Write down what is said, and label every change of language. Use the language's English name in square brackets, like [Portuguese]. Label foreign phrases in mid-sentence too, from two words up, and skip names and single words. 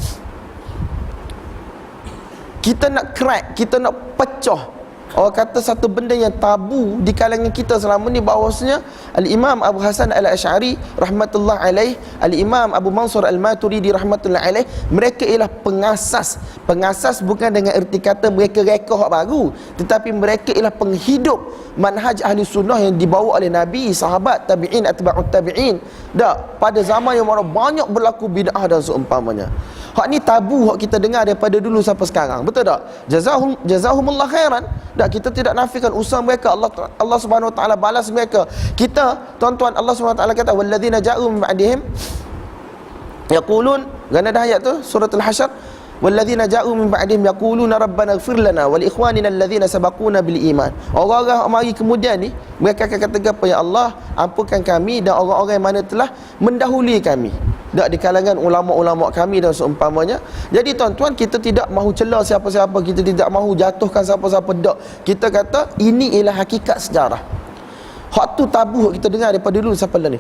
[Malay] Kita nak crack, kita nak pecah, orang kata satu benda yang tabu di kalangan kita selama ni, bahawasanya Al-Imam Abu Hasan Al-Asy'ari [Arabic] رحمة الله عليه, [Malay] Al-Imam Abu Mansur Al-Maturidi [Arabic] رحمة الله عليه, [Malay] mereka ialah pengasas bukan dengan erti kata mereka reka hak baru, tetapi mereka ialah penghidup manhaj ahli sunnah yang dibawa oleh Nabi, sahabat, tabi'in, atba'ut tabi'in. Tak, pada zaman yang mana banyak berlaku bid'ah dan seumpamanya. Hak ni tabu, hak kita dengar daripada dulu sampai sekarang, betul tak? [Arabic] جزاهم الله خيرا. [Malay] Tak, kita tidak nafikan usaha mereka, [Arabic] الله سبحانه وتعالى [Malay] balas mereka. Kita, tuan-tuan, [Arabic] الله سبحانه وتعالى [Malay] kata [Arabic] والذين جاءوا من بعدهم يقولون, [Malay] gana dah ayat tu surah Al-Hasyr, [Arabic] والذين جاءوا من بعدهم يقولون ربنا اغفر لنا ولإخواننا الذين سبقونا بالإيمان. [Malay] Orang-orang mari kemudian ni mereka akan kata apa? Ya Allah, ampunkan kami dan orang-orang yang mana telah mendahului kami di kalangan ulama-ulama kami dan seumpamanya. Jadi tuan-tuan, kita tidak mahu celah siapa-siapa, kita tidak mahu jatuhkan siapa-siapa, tak. Kita kata ini ialah hakikat sejarah. Hak tu tabu kita dengar daripada dulu sampai ni.